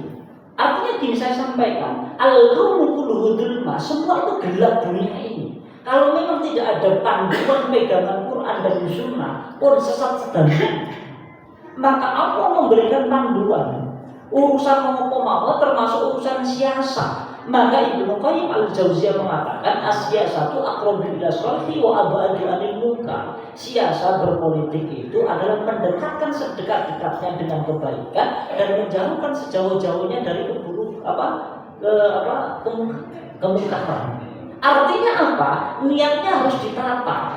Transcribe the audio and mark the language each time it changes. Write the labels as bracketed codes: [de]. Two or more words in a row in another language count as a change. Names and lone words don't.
[id] Artinya gini saya sampaikan, [ar] الكون كله ظلمة, [id] semua itu gelap dunia ini. Kalau memang tidak ada panduan pegangan Quran dan Sunnah, pun sesat sedang. Maka Allah memberikan panduan. Urusan mau termasuk urusan siasat. Maka Ibnu Qayyim al-Jauziyah mengatakan [ar] السياسة أقرب إلى الصلاح وأبعد عن المنكر. [id] Siasat berpolitik itu adalah mendekatkan sedekat-dekatnya dengan kebaikan dan menjauhkan sejauh-jauhnya dari kemungkaran. Artinya apa? Niatnya harus ditata.